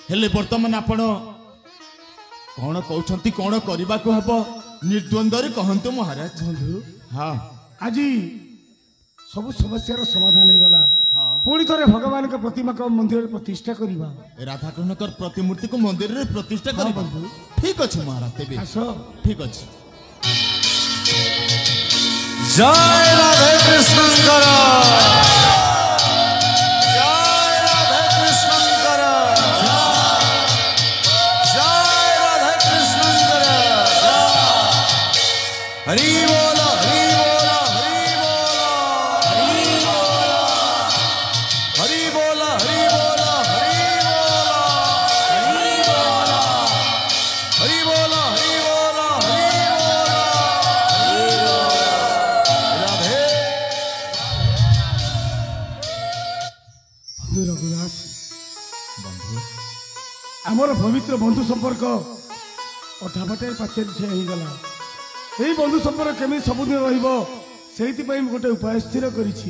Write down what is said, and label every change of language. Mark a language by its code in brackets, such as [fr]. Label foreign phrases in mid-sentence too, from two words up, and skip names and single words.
[or] ହେଲେ ବର୍ତ୍ତମାନ ଆପଣ କଣ କହୁଛନ୍ତି, କଣ କରିବାକୁ ହେବ ନିର୍ଦ୍ୱନ୍ଦରେ କହନ୍ତୁ ମହାରାଜ। ବନ୍ଧୁ ହଁ ଆଜି ସବୁ ସମସ୍ୟାର ସମାଧାନ ହେଇଗଲା। ହଁ। ପୁଣି ଥରେ ଭଗବାନଙ୍କ ପ୍ରତିମାକୁ ମନ୍ଦିରରେ ପ୍ରତିଷ୍ଠା କରିବା। ରାଧାକୃଷ୍ଣଙ୍କର ପ୍ରତିମୂର୍ତ୍ତିକୁ ମନ୍ଦିରରେ ପ୍ରତିଷ୍ଠା ହଁ କରିବା। ବନ୍ଧୁ। ଠିକ ଅଛି ମହାରାଜ, ତେବେ ଆସ। ଠିକ ଅଛି। ଜୟ ରାଧେ କୃଷ୍ଣଙ୍କର, ଜୟ ରାଧେ କୃଷ୍ଣଙ୍କର, ଜୟ ରାଧେ କୃଷ୍ଣଙ୍କର। ହରି ବୋଲ, ହରି ବୋଲ, ହରି ବୋଲ, ହରି ବୋଲ, ହରି ବୋଲ, ହରି ବୋଲ, ହରି ବୋଲ, ହରି ବୋଲ, ହରି ବୋଲ, ହରି ବୋଲ। রাধে ବନ୍ଧୁ ରଘୁଦାସ, ବନ୍ଧୁ ଆମର ପବିତ୍ର ବନ୍ଧୁ ସମ୍ପର୍କ ଅଧାବାଟେ ପାଚେରୀ ଠିଆ ହେଇଗଲା। ଏଇ ବନ୍ଧୁ ସମ୍ପର୍କ କେମିତି ସବୁଦିନ ରହିବ, ସେଇଥିପାଇଁ ମୁଁ ଗୋଟେ ଉପାୟ ସ୍ଥିର କରିଛି।